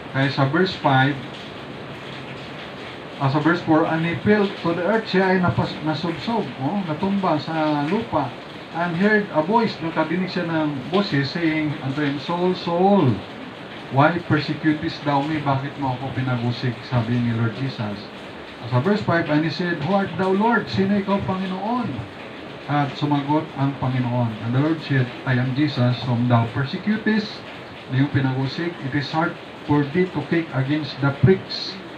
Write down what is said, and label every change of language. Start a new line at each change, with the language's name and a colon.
Filipino: Kaya sa verse 5, sa verse 4,
English: and he fell to the earth,
Filipino: siya ay nasubsob, natumba sa lupa,
English: and heard a voice,
Filipino: nakadinig siya ng boses
English: saying unto him, Saul, Saul, why persecutest thou me?
Filipino: Bakit mo ako pinagusig? Sabi ni Lord Jesus. Sa verse 5,
English: and he said, Who art thou, Lord?
Filipino: Sino ikaw, Panginoon? At sumagot ang Panginoon.
English: And the Lord said, I am Jesus, whom thou persecutest.
Filipino: Yung pinagusig,
English: it is hard for thee to kick against the pricks.